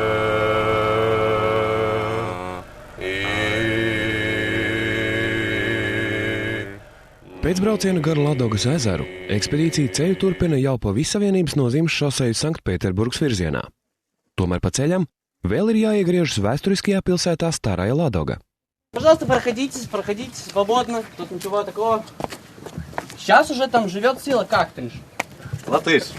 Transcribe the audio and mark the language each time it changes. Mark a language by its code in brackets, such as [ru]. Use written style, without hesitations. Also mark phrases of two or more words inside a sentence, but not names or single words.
[lv] Pēc brauciena gar Ladogas ezeru ekspedīcija ceļu turpina jau pa Vissavienības nozīmes šoseju Sanktpēterburgas virzienā. Tomēr pa ceļam vēl ir jāiegriežas vēsturiskajā pilsētā Starая Ладога. [ru] Пожалуйста, проходите свободно, тут ничего такого. Сейчас уже там живет сила Кактыш. Латыш.